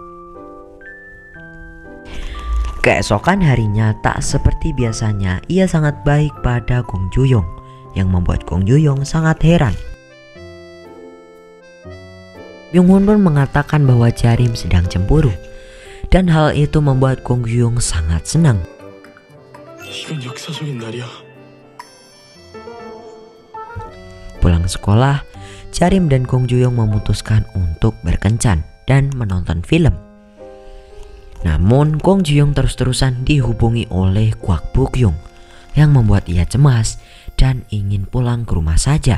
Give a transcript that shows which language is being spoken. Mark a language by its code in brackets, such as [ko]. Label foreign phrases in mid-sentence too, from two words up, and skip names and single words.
[id] Keesokan harinya tak seperti biasanya, ia sangat baik pada Gong Juyong yang membuat Gong Juyong sangat heran. Kyung-won pun mengatakan bahwa Jarim sedang cemburu. Dan hal itu membuat Gong Ju-yong sangat senang. [ko] 이건 역사적인 날이야. [id] Pulang sekolah, Jarim dan Gong Ju-yong memutuskan untuk berkencan dan menonton film. Namun Gong Ju-yong terus-terusan dihubungi oleh Kwak Buk-yong yang membuat ia cemas dan ingin pulang ke rumah saja.